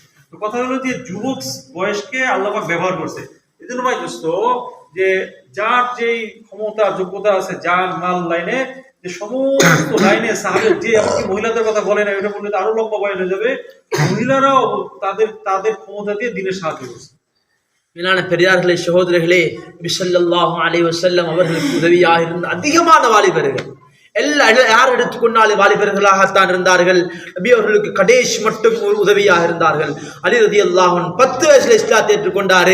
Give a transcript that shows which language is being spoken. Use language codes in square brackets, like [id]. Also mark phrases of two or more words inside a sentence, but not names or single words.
[bn] তো কথা হলো যে যুবক বয়সকে আল্লাহ পাক ব্যবহার করছে। এই জন্য ভাই দোস্ত, যে যার যেই ক্ষমতা যোগ্যতা আছে, যার মাল লাইনে, যে সমস্ত লাইনে সাহাবের, যে এমনকি মহিলাদের কথা বলে না, এটা বললে আরো লম্বা বয়ান হয়ে যাবে, মহিলারাও তাদের ক্ষমতা দিয়ে দিনের সাহায্য করছে। [ta] மேலான பெரியார்களே, சகோதரர்களே, நபி [ar] صلى الله عليه وسلم [ta] அவர்களுக்கு உதவியாக இருந்த அதிகமான வாலிபர்கள் யார் எடுத்துக்கொண்டாலும் வாலிபர்களாகத்தான் இருந்தார்கள். நபி அவர்களுக்கு கடைசி மட்டும் உதவியாக இருந்தார்கள். அலி [ar] رضي الله عنه [ta] 10 வயசுல இஸ்லாத்தை ஏற்றுக்கொண்டாரு.